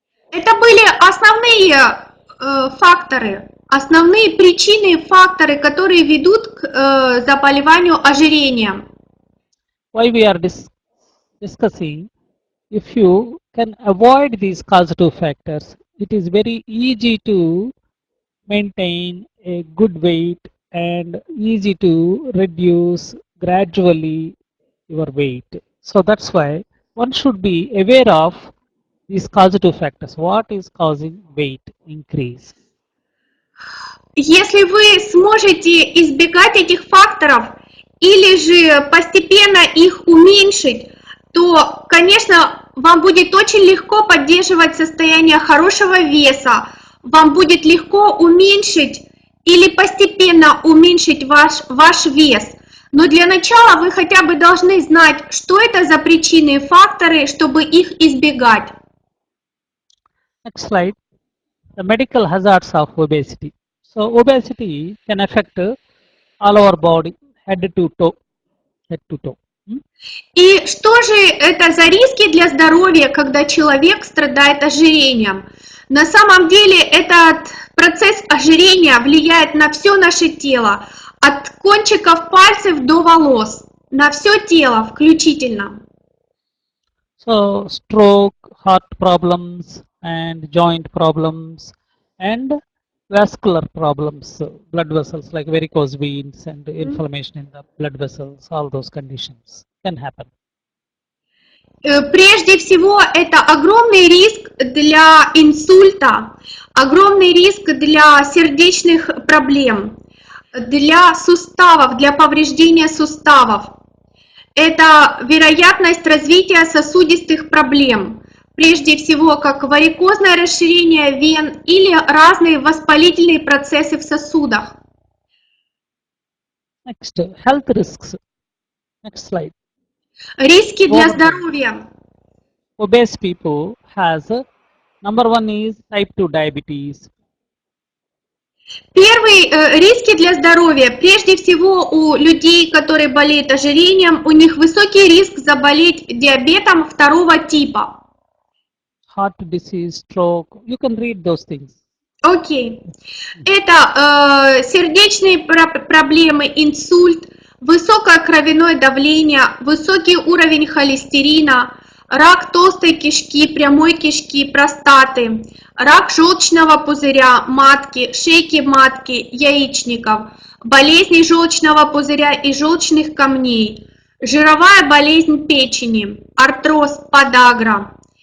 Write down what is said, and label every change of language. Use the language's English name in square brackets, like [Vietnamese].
[Russian] Это были основные факторы, основные причины, факторы, которые ведут к заболеванию ожирением. [English] Why we are discussing, if you can avoid these causative factors, it is very easy to maintain a good weight and easy to reduce gradually your weight. So that's why one should be aware of these causative factors. What is causing weight increase? [Russian] Если вы сможете избегать этих факторов или же постепенно их уменьшить, то, конечно, вам будет очень легко поддерживать состояние хорошего веса, вам будет легко уменьшить или постепенно уменьшить ваш вес. Но для начала вы хотя бы должны знать, что это за причины и факторы, чтобы их избегать. [English] Next slide. The medical hazards of obesity. So obesity can affect all our body, head to toe. [Russian] И что же это за риски для здоровья, когда человек страдает ожирением? На самом деле этот процесс ожирения влияет на все наше тело, от кончиков пальцев до волос, на все тело включительно. [English] So stroke, heart problems and joint problems and vascular problems, blood vessels like varicose veins and inflammation in the blood vessels, all those conditions can happen. [Russian] Прежде всего, это огромный риск для инсульта, огромный риск для сердечных проблем, для суставов, для повреждения суставов. Это вероятность развития сосудистых проблем, прежде всего, как варикозное расширение вен или разные воспалительные процессы в сосудах. [English] Next, health risks. Next slide. [Russian] Риски для здоровья. [English] Obese people has number one is type 2 diabetes. [Russian] Первые риски для здоровья, прежде всего у людей, которые болеют ожирением, у них высокий риск заболеть диабетом второго типа. [English] Heart disease, stroke, you can read those things. Окей. [Russian] Это сердечные проблемы, инсульт, высокое кровяное давление, высокий уровень холестерина, рак толстой кишки, прямой кишки, простаты, рак желчного пузыря, матки, шейки матки, яичников, болезни желчного пузыря и желчных камней, жировая болезнь печени, артроз, подагра,